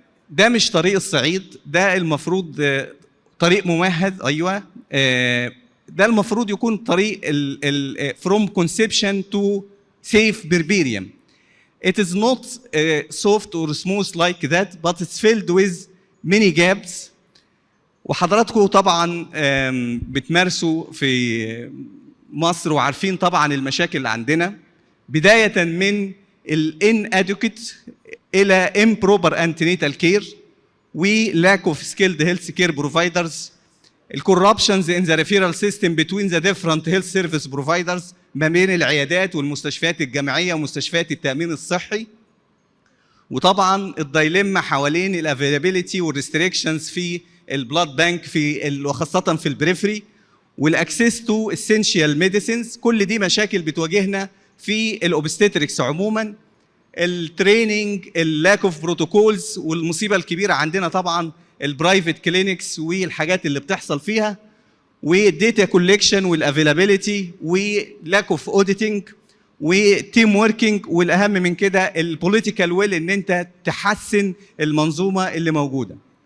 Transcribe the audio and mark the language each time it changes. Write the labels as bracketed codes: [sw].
[ar] ده مش طريق الصعيد، ده المفروض طريق ممهد. ايوه ده المفروض يكون طريق [en] from conception to safe berberium. It is not soft or smooth like that, but it's filled with many gaps. [ar] وحضراتكم طبعا بتمارسوا في مصر وعارفين طبعا المشاكل اللي عندنا، بداية من [en] inadequate [ar] إلى [en] improper antenatal care [ar] و [en] lack of skilled health care providers. الcorruptions in the referral system between the different health service providers [ar] ما بين العيادات والمستشفيات الجامعية ومستشفيات التأمين الصحي. وطبعا الدايليما حوالين الافيلابيلتي والريستريكشنز في البلاد بانك وخاصة في البريفري والاكسس تو اسينشال ميديسينز. كل دي مشاكل بتواجهنا في الاوبستيتريكس عموما. التريننج، اللاك اوف بروتوكولز، والمصيبه الكبيره عندنا طبعا البرايفت كلينكس والحاجات اللي بتحصل فيها، والديتا كولكشن والافيلابيلتي ولاك اوف اوديتنج وتيم وركينج، والاهم من كده البوليتيكال ويل ان انت تحسن المنظومه اللي موجوده.